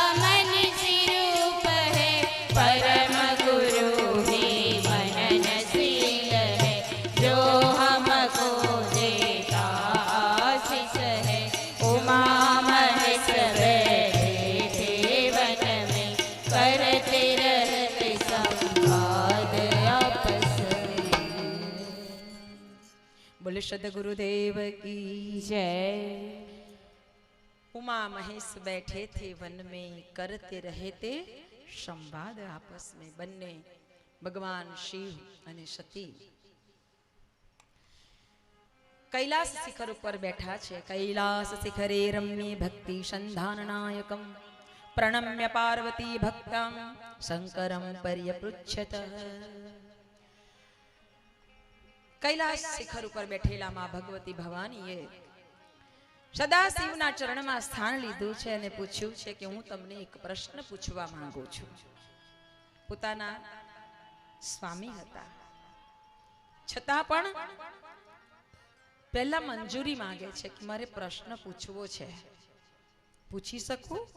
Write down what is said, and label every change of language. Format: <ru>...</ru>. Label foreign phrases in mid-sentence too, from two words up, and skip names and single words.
<hi>परम गुरु ही मननशील है, जो हमको देता आशीष है, उमा महेश बैठे थे वन में, करते रहते बोले सदगुरुदेव की जय। उमा महेश बैठे थे वन में, करते रहे थे संवाद आपस में।</hi> <gu>બન્ને ભગવાન શિવ અને સતી કૈલાસ શિખર ઉપર બેઠા છે।</gu> <sa>कैलास शिखरे रम्ये भक्ति संधाननायकम प्रणम्य पार्वती भक्तं शंकरं पर्यपृच्छत।</sa> <gu>કૈલાસ શિખર ઉપર બેઠેલા માં ભગવતી ભવાનીએ સદાશિવના ચરણમાં સ્થાન લીધું છે અને પૂછ્યું છે કે હું તમને એક પ્રશ્ન પૂછવા માંગુ છું। પોતાના સ્વામી હતા છતાં પણ પહેલા મંજૂરી માંગે છે કે મારે પ્રશ્ન પૂછવો છે, પૂછી શકું?</gu>